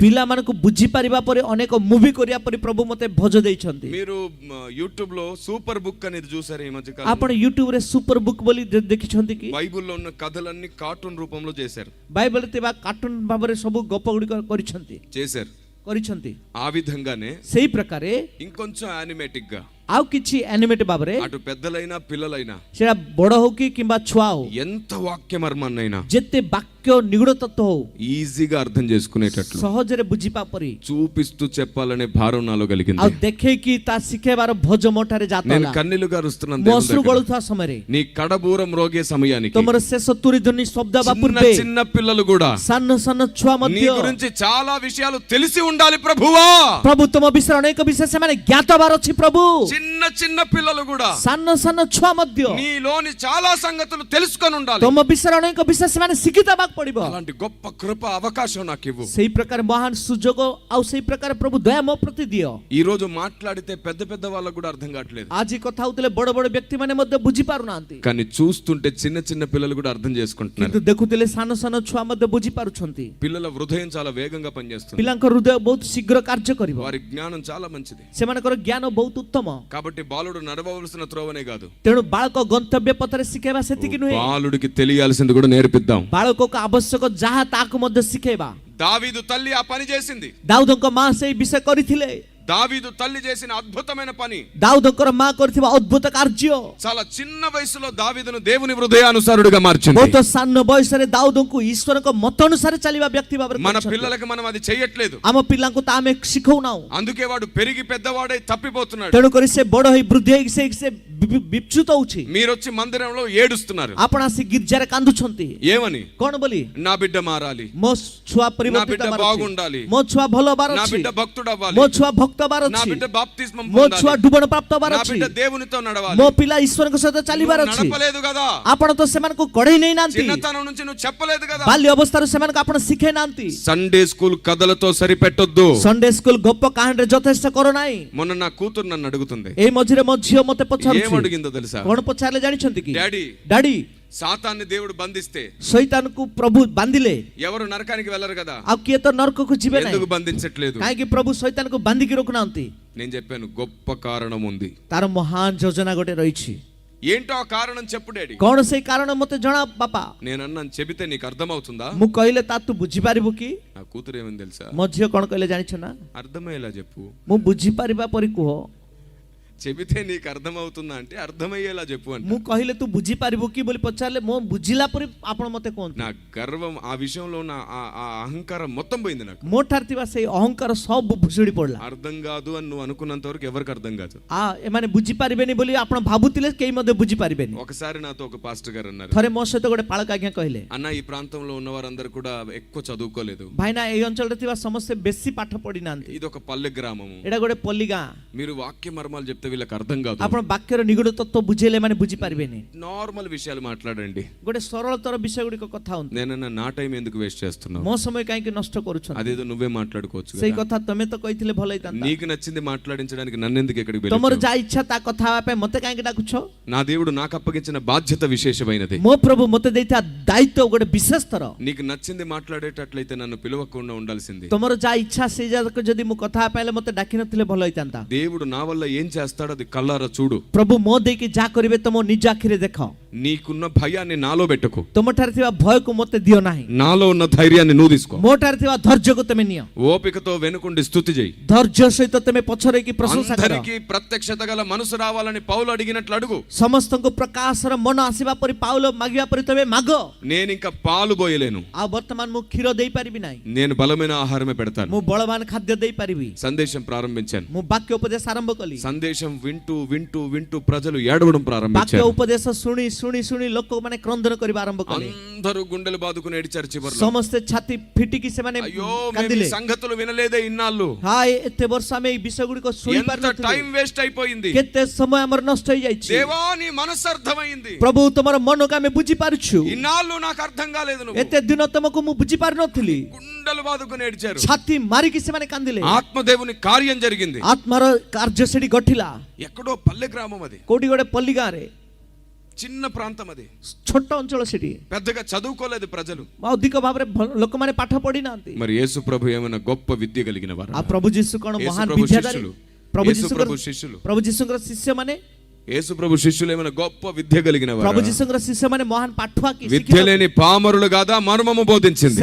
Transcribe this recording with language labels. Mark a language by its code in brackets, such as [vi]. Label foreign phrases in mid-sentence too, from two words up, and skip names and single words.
[or] ପିଲାମାନଙ୍କୁ ବୁଝି ପାରିବା ପରେ ଅନେକ ମୁଭି କରିବା ପରି ପ୍ରଭୁ ମୋତେ ଭୋଜ ଦେଇଛନ୍ତି। [te] మీరు యూట్యూబ్ లో సూపర్ బుక్ అనేది చూసారు ఈ మధ్య [or] ଆପଣ ୟୁଟ୍ୟୁବ ରେ ସୁପର ବୁକ୍ ବୋଲି ଦେଖିଛନ୍ତି କି? [te] బైబిల్లో ఉన్న కథలన్నీ కార్టూన్ రూపంలో చేశారు. [or] ବାଇବଲରେ ଥିବା କାର୍ଟୁନ ଭାବରେ ସବୁ ଗପ ଗୁଡିକ କରିଛନ୍ତି। [te] చేశారు. [or] କରିଛନ୍ତି [te] ఆ విధంగానే [or] ସେଇ ପ୍ରକାରେ [te] ఇంకొంచెం యానిమేటిక్ గా [or] ଆଉ କିଛି ଆନିମେଟ୍ ଭାବରେ [te] అటు పెద్దలైనా పిల్లలైనా [or] ସେଟା ବଡ ହଉ କି କିମ୍ବା ଛୁଆ ହଉ [te] ఎంత వాక్య మర్మాన్నైనా [or] ଯେତେ ବାକ୍ୟ ନିଗୁଡ ତତ୍ତ୍ୱ ହଉ [te] ఈజీగా అర్థం చేసుకునేటట్లు [or] ସହଜରେ ବୁଝିବା ପରି [te] చూపిస్తూ చెప్పాలనే భారం నాలో [or] ଆଉ [te] కలిగింది. [or] ଦେଖେଇକି ତା ଶିଖେଇବାର ଭୋଜ ମୋ ଠାରେ ଜାତ [te] నేను [or] ହେଲା [te] కన్నీళ్లు గారుస్తున్నాను [or] ମୋ [te] దేవుని [or] ଅଶ୍ରୁ [te] దగ్గర. [or] ଗଳୁଥିବା ସମୟରେ [te] నీ కడబూరం రోగే సమయానికి [or] ତମର ଶେଷ ତୁରି ଧ୍ୱନି ଶବ୍ଦ ହେବା [te] చిన్న [or] ପୂର୍ବେ [te] చిన్న పిల్లలు కూడా [or] ସାନ ସାନ ଛୁଆ [te] నీ [or] ମଧ୍ୟ [te] గురించి చాలా విషయాలు తెలిసి ఉండాలి ప్రభువా. [or] ପ୍ରଭୁ ତମ ବିଷୟରେ ଅନେକ ବିଷୟ ସେମାନେ ଜ୍ଞାତ ହେବାର ଅଛି ପ୍ରଭୁ [te] చిన్న చిన్న పిల్లలు కూడా [or] ସାନ ସାନ ଛୁଆ ମଧ୍ୟ [te] నీలోని చాలా సంగతులు తెలుసుకొని ఉండాలి. [or] ତମ ବିଷୟରେ ଅନେକ ବିଷୟ ସେମାନେ ଶିକ୍ଷିତ ହେବାକୁ ପଡିବ [te] అలాంటి గొప్ప కృప అవకాశం నాకు ఇవ్వు. [or] ସେଇ ପ୍ରକାର ମହାନ ସୁଯୋଗ ଆଉ ସେଇ ପ୍ରକାର ପ୍ରଭୁ ଦୟା ମୋ ପ୍ରତି ଦିଅ [te] ఈ రోజు మాట్లాడితే పెద్ద పెద్ద వాళ్ళకు కూడా అర్థం కావట్లేదు, [or] ଆଜି କଥା ହଉଥିଲେ ବଡ ବଡ ବ୍ୟକ୍ତି ମାନେ ମଧ୍ୟ ବୁଝି ପାରୁନାହାନ୍ତି [te] కానీ చూస్తుంటే చిన్న చిన్న పిల్లలు కూడా అర్థం చేసుకుంటున్నారు. [or] କିନ୍ତୁ ଦେଖୁଥିଲେ ସାନ ସାନ ଛୁଆ ମଧ୍ୟ ବୁଝି ପାରୁଛନ୍ତି [te] పిల్లల హృదయం చాలా వేగంగా పనిచేస్తుంది, [or] ପିଲାଙ୍କ ହୃଦୟ ବହୁତ ଶୀଘ୍ର କାର୍ଯ୍ୟ କରିବ [te] వారి జ్ఞానం చాలా మంచిది. [or] ସେମାନଙ୍କର ଜ୍ଞାନ ବହୁତ ଉତ୍ତମ [te] కాబట్టి బాలుడు నడవవలసిన త్రోవనే కాదు, [or] ତେଣୁ ବାଳକ ଗନ୍ତବ୍ୟ ପଥରେ ଶିଖେଇବା ସେତିକି ନୁହେଁ [te] బాలుడికి తెలియాల్సింది కూడా నేర్పిద్దాం. [or] ବାଳକକୁ ଆବଶ୍ୟକ ଯାହା ତାକୁ ମଧ୍ୟ ଶିଖେଇବା [te] దావీదు తల్లి ఆ పని చేసింది. [or] ଦାଉଦଙ୍କ ମା ସେଇ ବିଷୟ କରିଥିଲେ [te] దావీదు తల్లి చేసిన అద్భుతమైన పని. [or] ଦାଉଦଙ୍କର ମା କରିଥିବା ଅଦ୍ଭୁତ କାର୍ଯ୍ୟ [te] చాలా చిన్న వయసులో దావీదును దేవుని హృదయానుసారుడిగా మార్చింది. [or] ବହୁତ ସାନ ବୟସରେ ଦାଉଦଙ୍କୁ ଈଶ୍ୱରଙ୍କ ମତ ଅନୁସାରେ ଚାଲିବା ବ୍ୟକ୍ତି ଭାବରେ [te] మన [or] କରିଛନ୍ତି। [te] పిల్లలకు మనం అది చెయ్యట్లేదు, [or] ଆମ ପିଲାଙ୍କୁ ତା ଆମେ ଶିଖଉନାହୁଁ [te] అందుకే వాడు పెరిగి పెద్దవాడై తప్పిపోతున్నాడు. [or] ତେଣୁକରି ସେ ବଡ ହେଇ ବୃଦ୍ଧି ହେଇକି ସେ ବିଚ୍ୟୁତ ହଉଛି। [te] మీరొచ్చి మందిరంలో ఏడుస్తున్నారు, [or] ଆପଣ ଆସି ଗିର୍ଜାରେ କାନ୍ଦୁଛନ୍ତି [te] ఏమని? [or] କଣ ବୋଲି [te] నా బిడ్డ మారాలి, [or] ମୋ ଛୁଆ [te] నా [or] ପରିବର୍ତ୍ତିତ [te] బిడ్డ [or] ହେବାର ଅଛି। [te] బాగుండాలి, [or] ମୋ ଛୁଆ ଭଲ ହେବାର [te] నా [or] ଅଛି [te] బిడ్డ భక్తుడు అవ్వాలి, [or] ମୋ ଛୁଆ ଭକ୍ତ ହେବାର [te] నా [or] ଅଛି [te] బిడ్డ బాప్తిస్మం [or] ମୋ ଛୁଆ [te] పొందాలి, [or] ଡୁବଣ ପ୍ରାପ୍ତ ହେବାର [te] నా [or] ଅଛି [te] బిడ్డ దేవునితో నడవాలి. [or] ମୋ ପିଲା ଈଶ୍ୱରଙ୍କ ସହିତ ଚାଲିବାର [te] నువ్వు [or] ଅଛି। [te] నడపలేదు కదా, [or] ଆପଣ ତ ସେମାନଙ୍କୁ କଢେଇ ନେଇନାହାନ୍ତି, [te] చిన్నతనం నుంచి నువ్వు చెప్పలేదు కదా. [or] ବାଲ୍ୟ ଅବସ୍ଥାରୁ ସେମାନଙ୍କୁ ଆପଣ ଶିଖେଇ ନାହାନ୍ତି। [en] Sunday school [te] కథలతో సరిపెట్టొద్దు. [en] Sunday school [or] ଗପ କାହାଣୀରେ ଯଥେଷ୍ଟ କର ନାହିଁ। [te] మొన్న నా కూతురు నన్ను అడుగుతుంది, [or] ଏଇ ମଝିରେ ମୋ ଝିଅ ମତେ [te] ఏం [or] ପଚାରୁଛି [te] అడిగిందో తెలుసా? [or] କଣ ପଚାରିଲେ ଜାଣିଛନ୍ତି କି? [te] డాడీ, [or] ଡାଡି [te] సాతాన్ని దేవుడు బంధిస్తే [or] ଶୈତାନକୁ ପ୍ରଭୁ ବାନ୍ଧିଲେ [te] ఎవరు నరకానికి వెళ్ళరు కదా, [or] ଆଉ କିଏ ତ ନରକକୁ ଯିବେ ନାହିଁ, [te] ఎందుకు బంధించట్లేదు? [or] କାହିଁକି ପ୍ରଭୁ ଶୈତାନକୁ ବାନ୍ଧିକି ରଖୁନାହାନ୍ତି? [te] నేను చెప్పాను, గొప్ప కారణం ఉంది. [or] ତାର ମହାନ ଯୋଜନା ଗୋଟେ ରହିଛି। [te] ఏంటో ఆ కారణం చెప్పు డాడీ. [or] କଣ ସେଇ କାରଣ ମତେ ଜଣା ବାପା। [te] నేను అన్నాను, చెబితే నీకు అర్థమవుతుందా? [or] ମୁଁ କହିଲେ ତା ତୁ ବୁଝିପାରିବୁ କି? [te] నా కూతురు ఏమని తెలుసా? [or] ମୋ ଝିଅ କଣ କହିଲେ ଜାଣିଛ ନା? [te] అర్థమయ్యేలా చెప్పు. [or] ମୁଁ ବୁଝିପାରିବା ପରି କୁହ। [te] చెబితే నీకు అర్థమవుతుందా అంటే అర్థమయ్యేలా చెప్పు అంట. [or] ମୁଁ କହିଲେ ତୁ ବୁଝିପାରିବୁ କି ବୋଲି ପଚାରିଲେ ମୁଁ ବୁଝିଲା ପରି ଆପଣ ମତେ କୁହନ୍ତୁ। [te] నా గర్వం, ఆ విషయంలో నా ఆ అహంకారం మొత్తం పోయింది నాకు. [or] ମୋ ଠାରେ ଥିବା ସେଇ ଅହଙ୍କାର ସବୁ ଭୁଷୁଡି ପଡିଲା। [te] అర్థం కాదు అని నువ్వు అనుకున్నంత వరకు ఎవరికి అర్థం కాదు. [or] ଏମାନେ ବୁଝିପାରିବେନି ବୋଲି ଆପଣ ଭାବୁଥିଲେ କେହି ମଧ୍ୟ ବୁଝିପାରିବେନି। [te] ఒకసారి నాతో ఒక పాస్టర్ గారు అన్నారు, [or] ଥରେ ମୋ ସହିତ ଗୋଟେ ପାଳକ ଆଜ୍ଞା କହିଲେ, [te] అన్న ఈ ప్రాంతంలో ఉన్న వారందరూ కూడా ఎక్కువ చదువుకోలేదు, [or] ଭାଇନା ଏଇ ଅଞ୍ଚଳରେ ଥିବା ସମସ୍ତେ ବେଶୀ ପାଠ ପଢି ନାହାନ୍ତି, [te] ఇది ఒక పల్లె గ్రామము, [or] ଏଇଟା ଗୋଟେ ପଲ୍ଲୀ ଗାଁ, [te] మీరు వాక్య మర్మాలు చెప్తే వీళ్ళకి అర్థం కాదు, [or] ଆପଣ ବାକ୍ୟର ନିଗୁଡ ତତ୍ତ୍ୱ ବୁଝେଇଲେ ମାନେ ବୁଝିପାରିବେନି। [te] నార్మల్ విషయాలు మాట్లాడండి. [or] ଗୋଟେ ସରଳତର ବିଷୟ ଗୁଡ଼ିକ କଥା ହୁଅନ୍ତୁ। [te] నేనన్నా నా టైం ఎందుకు వేస్ట్ చేస్తున్నావు, [or] ମୋ ସମୟ କାହିଁକି ନଷ୍ଟ କରୁଛନ୍ତି? [te] అదేదో నువ్వే మాట్లాడుకోవచ్చు [or] ସେଇ [te] కదా. [or] କଥା ତମେ ତ କହିଥିଲେ ଭଲ ହେଇଥାନ୍ତା। [te] నీకు నచ్చింది మాట్లాడించడానికి నన్ను ఎందుకు ఎక్కడికి [or] ତମର [te] వెళ్ళావు? [or] ଯାହା ଇଚ୍ଛା ତା କଥା ହେବା ପାଇଁ ମତେ କାହିଁକି ଡାକୁଛ? [te] నా దేవుడు నాకు అప్పగించిన బాధ్యత విశేషమైనది. [or] ମୋ ପ୍ରଭୁ ମତେ ଦେଇଥିବା ଦାୟିତ୍ୱ ଗୋଟେ ବିଶେଷତର। [te] నీకు నచ్చింది మాట్లాడేటట్లయితే నన్ను పిలవకుండా ఉండాల్సింది. [or] ତମର ଯାହା ଇଚ୍ଛା ସେଇ ଯାକ ଯଦି ମୁଁ କଥା ହେବା ପାଇଁ ମତେ ଡାକି ନଥିଲେ ଭଲ ହେଇଥାନ୍ତା। [te] దేవుడు నా వల్ల ఏం చేస్తాడో అది కళ్ళారా చూడు. [or] ପ୍ରଭୁ ମୋ ଦେଇକି ଯାହା କରିବେ ତମ ନିଜ ଆଖିରେ ଦେଖ। [te] నీకున్న భయాన్ని నాలో పెట్టుకో, [or] ତମ ଠାରେ ଥିବା ଭୟକୁ ମତେ ଦିଅ ନାହିଁ, [te] నాలో ఉన్న ధైర్యాన్ని నువ్వు తీసుకో. [or] ମୋ ଠାରେ ଥିବା ଧୈର୍ଯ୍ୟକୁ ତମେ ନିଅ, [te] ఓపికతో వెనుకుండి స్తుతి చేయి. [or] ଧୈର୍ଯ୍ୟ ସହିତ ତମେ ପଛରେକି ପ୍ରଶଂସା କର। [te] అందరికీ ప్రత్యక్షత గల మనసు రావాలని పౌలు అడిగినట్లు అడుగు. [or] ସମସ୍ତଙ୍କୁ ପ୍ରକାଶର ମନ ଆସିବା ପରି ପାଉଲ ମାଗିବା ପରି ତମେ ମାଗ। [te] నేను ఇంకా పాలు పోయలేను, [or] ଆଉ ବର୍ତ୍ତମାନ ମୁଁ କ୍ଷୀର ଦେଇପାରିବି ନାହିଁ, [te] నేను బలమైన ఆహారమే పెడతాను. [or] ମୁଁ ବଳବାନ ଖାଦ୍ୟ ଦେଇପାରିବି। [te] సందేశం ప్రారంభించాను. [or] ମୁଁ ବାକ୍ୟ ଉପଦେଶ ଆରମ୍ଭ କଲି। [te] సందేశం వింటూ వింటూ వింటూ ప్రజలు ఏడవడం [or] ବାକ୍ୟ [te] ప్రారంభించారు. [or] ଉପଦେଶ ଶୁଣି ଶୁଣି ଶୁଣି ଲୋକମାନେ କ୍ରନ୍ଦନ କରିବା ଆରମ୍ଭ କଲେ। [te] అందరూ గుండెలు బాదుకుని ఏడిచారు చివర్లో. [or] ସମସ୍ତେ ଛାତି ଫିଟିକି ସେମାନେ [te] అయ్యో మేము [or] କାନ୍ଦିଲେ। [te] ఈ సంగతులు వినలేదే ఇన్నాళ్ళు, [or] ହାୟ ଏତେ ବର୍ଷ ଆମେ ଏଇ ବିଷୟ ଗୁଡ଼ିକ ଶୁଣି [te] ఎంత [or] ପାରିନଥିଲୁ, [en] time waste [te] అయిపోయింది. [or] କେତେ ସମୟ ଆମର ନଷ୍ଟ ହେଇଯାଇଛି। [te] దేవా నీ మనసు అర్థమైంది, [or] ପ୍ରଭୁ ତମର ମନକୁ ଆମେ ବୁଝିପାରୁଛୁ। [te] ఇన్నాళ్ళు నాకు అర్థం కాలేదు, నువ్వు [or] ଏତେ ଦିନ ତମକୁ ମୁଁ ବୁଝିପାରୁନଥିଲି। [te] గుండెలు బాదుకుని ఏడిచారు. [or] ଛାତି ମାରିକି ସେମାନେ କାନ୍ଦିଲେ। [te] ఆత్మదేవుని కార్యం జరిగింది. [or] ଆତ୍ମାର କାର୍ଯ୍ୟ ସେଠି ଘଟିଲା। [te] ఎక్కడో పల్లె గ్రామం అది, [or] କୋଉଠି ଗୋଟେ ପଲ୍ଲୀ ଗାଁରେ, [te] చిన్న ప్రాంతం అది, [or] ଛୋଟ ଅଞ୍ଚଳ ସେଠି, [te] పెద్దగా చదువుకోలేదు ప్రజలు. [or] ଅଧିକ ଭାବରେ ଲୋକମାନେ ପାଠ ପଢି ନାହାନ୍ତି। [te] మరి యేసు ప్రభు ఏమైనా గొప్ప విద్య కలిగిన వారు? [or] ଆଉ ପ୍ରଭୁ ଯୀଶୁ କଣ [te] యేసు [or] ମହାନ [te] ప్రభు [or] ବିଦ୍ୟାଧାରୀ? [te] శిష్యులు, [or] ପ୍ରଭୁ [te] యేసు ప్రభు శిష్యులు. [or] ଯୀଶୁଙ୍କର ଶିଷ୍ୟ ମାନେ [te] యేసు ప్రభు శిష్యులు ఏమైనా గొప్ప విద్య కలిగిన వారా? [or] प्रभु जीशुଙ୍କର ଶିଷ୍ୟମାନେ ମହାନ ପାଠୁଆ କି [te] విద్య లేని పామరులు కాదా మర్మము బోధించింది?